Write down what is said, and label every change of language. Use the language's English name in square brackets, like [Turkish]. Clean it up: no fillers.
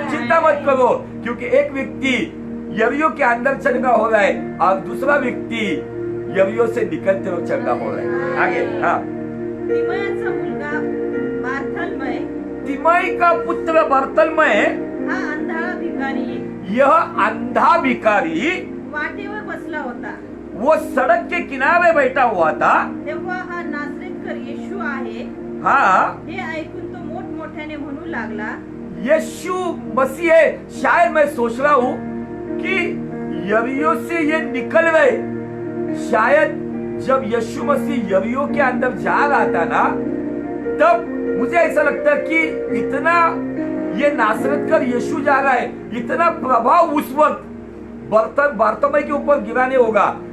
[Hindi] चिंता मत करो, क्योंकि एक व्यक्ति यरीहो के अंदर चंगा हो रहा है और दूसरा व्यक्ति यरीहो से निकलते हुए चंगा हो रहा है। आगे। हाँ, [Marathi] तिमयचा मुलगा बार्थलमय, [Hindi] तिमई का पुत्र बार्थलमय, [Marathi] हा अंधाळा भिकारी [Hindi] यह अंधा भिकारी [Marathi] वाटेवर बसला होता। [Hindi] वो सड़क के किनारे बैठा हुआ था। [Marathi] तेव्हा हा नासरेतकर येशू आहे [Hindi] हाँ, [Marathi] हे ऐकून तो मोठमोठ्याने म्हणू लागला, [Hindi] यीशु मसीह है। शायद मैं सोच रहा हूँ कि यरीहो से ये निकल गए। शायद जब यीशु मसीह यरीहो के अंदर जा रहा था ना, तब मुझे ऐसा लगता है कि इतना ये नासरत कर यीशु जा रहा है, इतना प्रभाव उस वक्त बारतोमई के ऊपर गिरा नहीं होगा।